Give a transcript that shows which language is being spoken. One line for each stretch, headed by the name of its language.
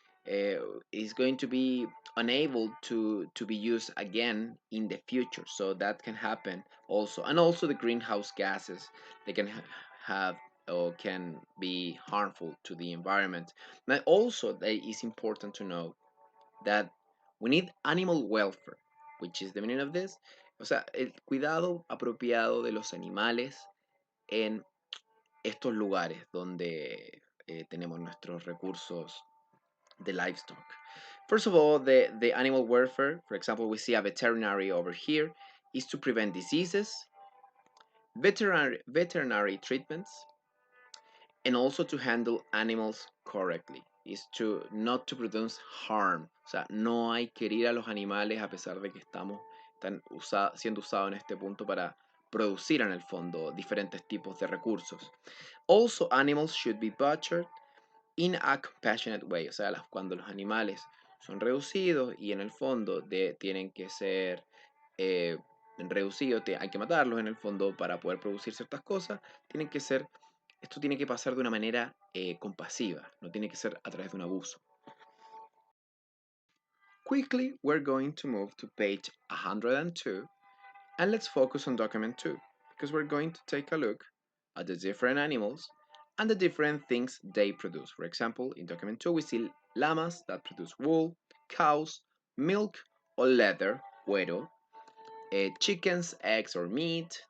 English: It's going to be unable to be used again in the future, so that can happen also. And also the greenhouse gases, they can have or can be harmful to the environment. Now also it is important to know that we need animal welfare, which is the meaning of this.
Spanish: O sea, el cuidado apropiado de los animales en estos lugares donde tenemos nuestros recursos de livestock.
English: First of all, the animal welfare, for example, we see a veterinary over here, is to prevent diseases, veterinary treatments, and also to handle animals correctly. Is to not to produce harm.
Spanish: O sea, no hay que herir a los animales a pesar de que están siendo usados en este punto para producir en el fondo diferentes tipos de recursos.
English: Also, animals should be butchered in a compassionate way.
Spanish: O sea, cuando los animales son reducidos y en el fondo tienen que ser reducidos, hay que matarlos en el fondo para poder producir ciertas cosas, esto tiene que pasar de una manera compasiva, no tiene que ser a través de un abuso.
English: Quickly, we're going to move to page 102 and let's focus on document 2 because we're going to take a look at the different animals and the different things they produce. For example, in document 2, we see llamas that produce wool, cows, milk or leather, cuero, chickens, eggs or meat.